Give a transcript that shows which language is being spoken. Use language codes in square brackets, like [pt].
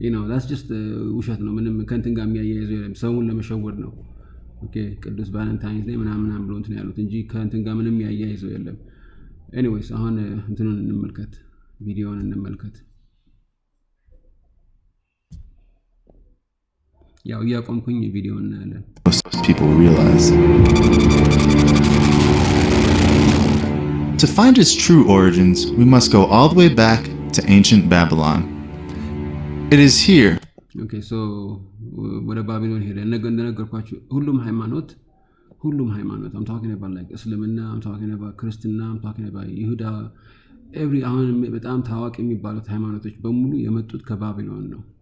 [am] that's just ውሸት ነው። ምንም ከእንትን ጋር የሚያያይዘው የለም። ሰውን ለመሸወድ ነው። ኦኬ ቅዱስ ቫለንታይንስ ዴይ ምናምን ብሎ እንትን ያሉት እንጂ ከእንትን ጋር ምንም ያያይዘው የለም። ኤኒዌይስ አሁን እንትኑን እንመልከት፣ ቪዲዮውን እንመልከት። ያው እያቆምኩኝ ቪዲዮውን እናያለን። [en] People realize. To find its true origins, we must go all the way back to ancient Babylon. It is here. [am] Okay, so ወደ ባቢሎን ሄደ። እንደነገርኳችሁ ሁሉም ሃይማኖት [en] I'm talking about like [am] እስልምና, [en] I'm talking about [am] ክርስትና, [en] I'm talking about [am] ይሁዳ, አሁን በጣም ታዋቂ የሚባሉት ሃይማኖቶች በሙሉ የመጡት ከባቢሎን ነው።